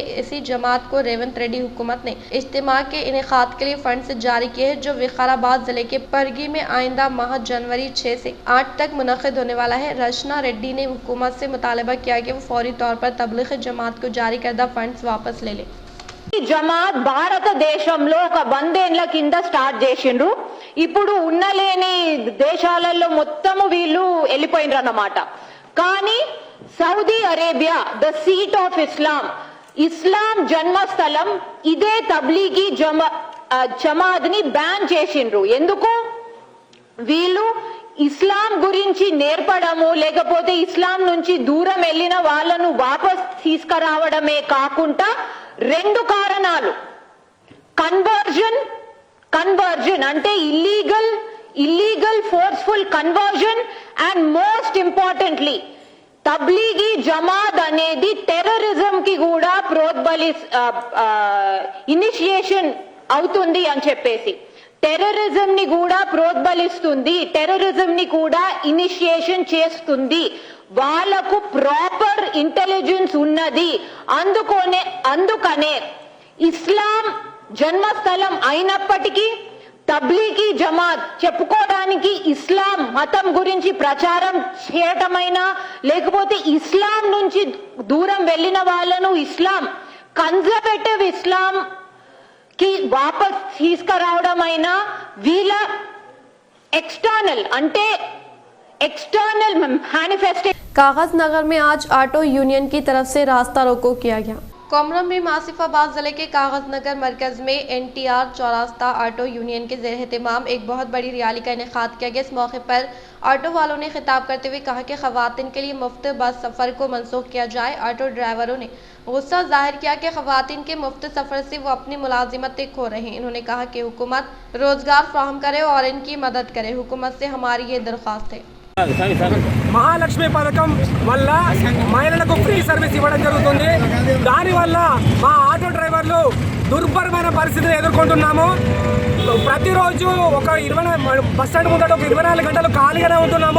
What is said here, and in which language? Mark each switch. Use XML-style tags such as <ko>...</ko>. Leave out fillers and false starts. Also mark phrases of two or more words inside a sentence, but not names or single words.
<ur>اسی جماعت کو ریونت ریڈی حکومت نے اجتماع کے انعقاد کے لیے فنڈ جاری کیے ہیں، جو وقارآباد ضلع کے پرگی میں آئندہ ماہ جنوری 6 سے 8 تک منعقد ہونے والا ہے. رچنا ریڈی نے حکومت سے مطالبہ کیا کہ وہ فوری طور پر تبلیغی جماعت کو جاری کردہ فنڈز واپس لے لے.</ur> <te>జమాత్ భారతదేశంలో ఒక 100 ఏళ్ల కింద స్టార్ట్ చేసిండ్రు. ఇప్పుడు ఉన్నలేని దేశాలలో మొత్తము వీళ్ళు వెళ్ళిపోయినరు అన్నమాట. కానీ సౌదీ అరేబియా</te> <en>the seat of Islam</en> <te>జన్మస్థలం ఇదే తబ్లీగీ జమాత్ ని బ్యాన్ చేసిండ్రు. ఎందుకు? వీళ్ళు ఇస్లాం గురించి నేర్పడము లేకపోతే ఇస్లాం నుంచి దూరం వెళ్ళిన వాళ్ళను వాపస్ తీసుకురావడమే కాకుండా 2 కారణాలు. కన్వర్జన్ అంటే ఇల్లీగల్</te> <en>illegal forceful conversion, and most importantly</en> <te>తబ్లీగీ జమాత్ అనేది టెర్రరిజం కి కూడా ఇనిషియేషన్ అవుతుంది అని చెప్పేసి, టెర్రరిజం ని కూడా ప్రోద్బలిస్తుంది, టెర్రరిజం ని కూడా ఇనిషియేషన్ చేస్తుంది. వాళ్ళకు</te> <en>proper intelligence</en> <te>ఉన్నది. అందుకనే ఇస్లాం జన్మస్థలం అయినప్పటికీ తబ్లీగీ జమాత్ చెప్పుకోవడానికి ఇస్లాం మతం గురించి ప్రచారం చేయటమైనా, లేకపోతే ఇస్లాం నుంచి దూరం వెళ్ళిన వాళ్ళను ఇస్లాం</te> <en>conservative Islam</en> <te>కి వాపస్ తీసుకురావడమైనా, వీళ్ళ</te> <en>external manifestation.</en> <ur>کاغذ نگر میں آج</ur> <en>auto union</en> <ur>کی طرف سے راستہ روکو کیا گیا. کومرم میں آصف آباد ضلع کے کاغذ نگر مرکز میں NTR چوراستہ</ur> <en>auto union</en> <ur>کے زیر اہتمام ایک بہت بڑی ریلی کا انعقاد کیا گیا. اس موقع پر آٹو والوں نے خطاب کرتے ہوئے کہا کہ خواتین کے لیے مفت بس سفر کو منسوخ کیا جائے.</ur> <en>auto drivers</en> <ur>نے غصہ ظاہر کیا کہ خواتین کے مفت سفر سے وہ اپنی ملازمتیں کھو رہے ہیں. انہوں نے کہا کہ حکومت روزگار فراہم کرے اور ان کی مدد کرے. حکومت سے ہماری یہ درخواست ہے.</ur> <te>మహాలక్ష్మి పథకం వల్ల మహిళలకు</te> <en>free service</en> <te>ఇవ్వడం జరుగుతుంది. దానివల్ల మా</te> <en>auto drivers</en> <te>దుర్భరమైన పరిస్థితిని ఎదుర్కొంటున్నాము. ప్రతిరోజు ఒక 20</te> <en>bus stand</en> <te>ముందట ఒక 24 గంటలు ఖాళీగానే ఉంటున్నాము.</te>